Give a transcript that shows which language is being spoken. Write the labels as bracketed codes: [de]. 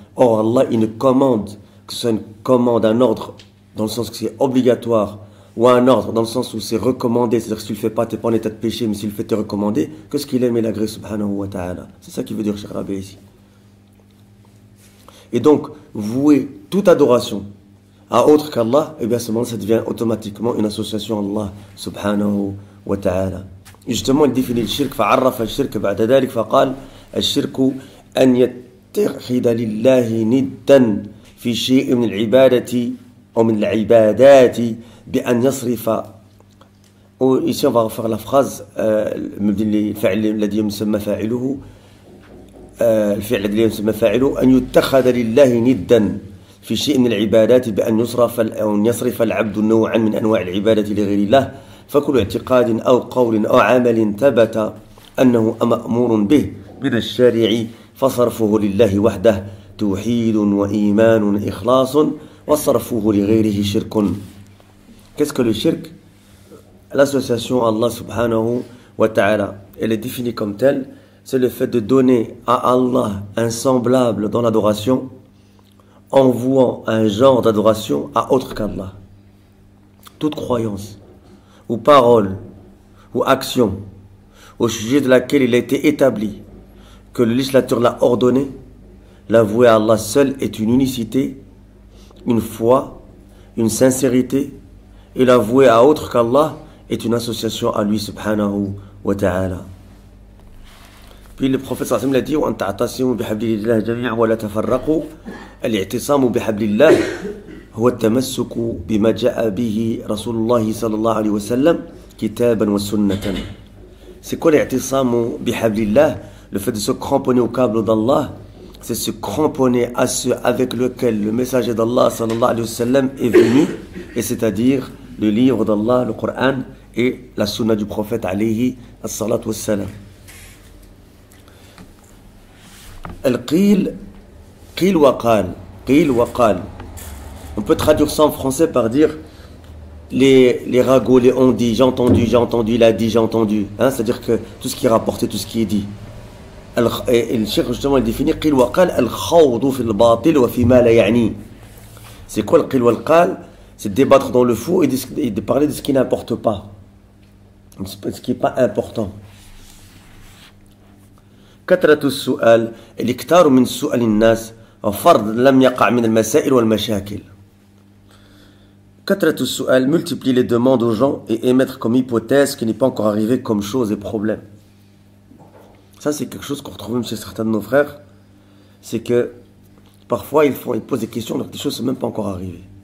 [fr] Or, Allah, il ne commande, que ce soit une commande, un ordre, dans le sens que c'est obligatoire, ou un ordre, dans le sens où c'est recommandé, c'est-à-dire que si tu le fais pas, tu n'es pas en état de péché, mais s'il le fait, tu es recommandé, que ce qu'il aime et l'agrée, subhanahu wa ta'ala. C'est ça qui veut dire Cheikh Rabi ici. Et donc, vouer toute adoration à autre qu'Allah, eh bien, à ce moment-là, ça devient automatiquement une association à Allah, subhanahu wa ta'ala. Justement, il définit le shirk, [ar] فعرف الشرك بعد ذلك فقال الشرك أن يتخذ لله ندا في شيء من العبادة أو من العبادات بأن يصرف. [fr] Ici, on va refaire la phrase [ar] الفعل الذي يسمى فاعله الفعل الذي يسمى فاعله أن يتخذ لله ندا في شيء من العبادات بأن يصرف العبد نوعا من أنواع العبادة لغير الله. فكل اعتقاد أو قول أو عمل ثبت أنه مأمور به من الشارع فصرفه لله وحده توحيد وإيمان إخلاص وصرفه لغيره شرك. [fr] Qu'est-ce que le shirk? L'association à Allah subhanahu wa ta'ala, elle est définie comme telle, c'est le fait de donner à Allah un semblable dans l'adoration en vouant un genre d'adoration à autre qu'Allah. Toute croyance ou parole, ou action, au sujet de laquelle il a été établi que le législateur l'a ordonné, l'avouer à Allah seul est une unicité, une foi, une sincérité, et l'avouer à autre qu'Allah est une association à lui subhanahu wa ta'ala. Puis le prophète sallallahu alayhi wa sallam l'a dit, [ar] وَأَن تَعْتَصِمُوا بِحَبْلِ اللَّهِ جَمِيعًا وَلَا تَفَرَّقُوا. الاعتصام بحبل الله هو التمسك بما جاء به رسول الله صلى الله عليه وسلم كتابا وسنة. [fr] C'est quoi l'i'tisam bihablillah? Le fait de se cramponner au câble d'Allah, c'est se cramponner à ce avec lequel le messager d'Allah sallallahu alayhi wa sallam est venu, et c'est-à-dire le livre d'Allah, le Coran, et la sunna du prophète alayhi as-salatu was-salam. [ar] Al-qil, qil wa qal, qil wa qal. [fr] On peut traduire ça en français par dire les ragots, les on dit, j'ai entendu, il a dit, j'ai entendu. Hein, c'est-à-dire que tout ce qui est rapporté, tout ce qui est dit. Et le cheikh justement il définit [ar] qil wa qal al-khawdu fi al-batil wa fi ma la ya'ni. [fr] C'est quoi le qil wa qal? C'est de débattre dans le faux et de parler de ce qui n'importe pas. Ce qui n'est pas important. [ar] كثرة السؤال الاكثار من سؤال الناس فرض لم يقع من المسائل والمشاكل. [fr] كثرة السؤال, multiplier les demandes aux gens et émettre comme hypothèse ce qui n'est pas encore arrivé comme chose et problème. Ça c'est quelque chose qu'on retrouve même chez certains de nos frères. C'est que parfois ils posent des questions alors que les choses ne sont même pas encore arrivées.